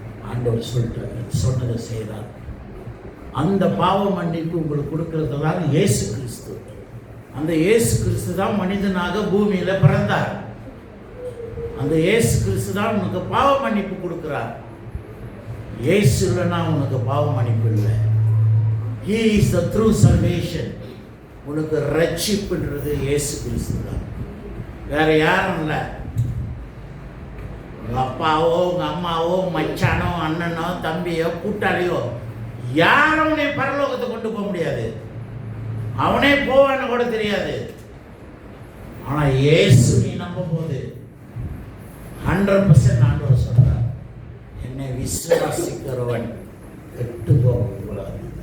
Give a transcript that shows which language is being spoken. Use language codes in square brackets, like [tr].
[ta] ஆண்டவர் சொல்லிட்டார், சொன்னதை செய்தார். அந்த பாவ மன்னிப்பு உங்களுக்கு கொடுக்கிறது தான் இயேசு கிறிஸ்து. அந்த இயேசு கிறிஸ்து தான் மனிதனாக பூமியில பிறந்தார். அந்த இயேசு கிறிஸ்து தான் உனக்கு பாவ மன்னிப்பு கொடுக்கிறார். இயேசு இல்லைன்னா உனக்கு பாவ மன்னிப்பு இல்லை. [en] He is the true salvation. [ta] உனக்கு ரட்சிப்புன்றது இயேசு கிறிஸ்து தான், வேற யாரும் இல்லை. உங்க அப்பாவோ உங்க அம்மாவோ மச்சானோ அண்ணனோ தம்பியோ கூட்டாளியோ யாரும் நீ பரலோகத்தை கொண்டு போக முடியாது. அவனே போவான்னு கூட தெரியாது. ஆனா இயேசு நீ நம்பும் போது 100% ஆண்டவர் சொல்றார், என்னை விசுவாசிக்கிறவன் கெட்டு போகக்கூடாது.